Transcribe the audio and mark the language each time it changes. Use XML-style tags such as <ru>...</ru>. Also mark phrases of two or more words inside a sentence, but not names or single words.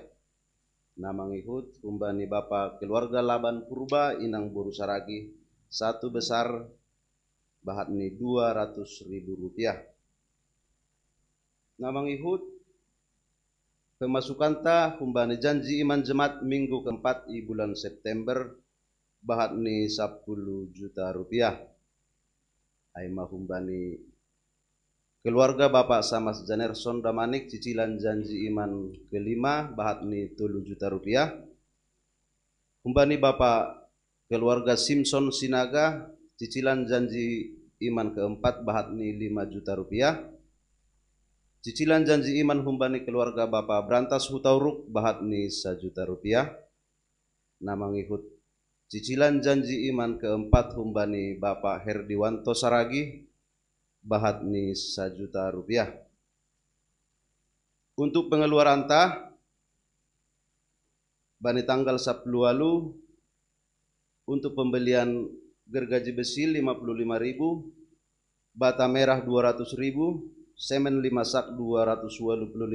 <smr>Namangihut kumbani</smr> <id>Bapak keluarga</id> <smr>Laban Purba inang Boru Saragi 1 besar bahat ni 200.000 rupiah. Namangihut</smr> <id>pemasukan ta</id> <smr>kumbani</smr> <id>janji iman jemaat minggu keempat di bulan September</id> <smr>bahat ni</smr> <id>10 juta rupiah.</id> <smr>Aima humbani</smr> <id>keluarga Bapak</id> <smr>Samas Janerson Damanik</smr> <id>cicilan janji iman kelima</id> <smr>bahat ni</smr> <id>3 juta rupiah.</id> <smr>Humbani</smr> <id>Bapak keluarga</id> <smr>Simpson Sinaga</smr> <id>cicilan janji iman keempat</id> <smr>bahat ni</smr> <id>5 juta rupiah. Cicilan janji iman</id> <smr>humbani</smr> <id>keluarga Bapak</id> <smr>Brantas Hutauruk bahat ni</smr> <id>1 juta rupiah.</id> <smr>Nama ngikut</smr> <id>cicilan janji iman keempat</id> <smr>humbani Bapak Herdiwanto Saragi bahat ni</smr> <id>1 juta rupiah. Untuk pengeluaran</id> <smr>tah bani</smr> <id>tanggal 10 lalu untuk pembelian gergaji besi 55.000, bata merah 200.000, semen 5 sak 225.000,</id>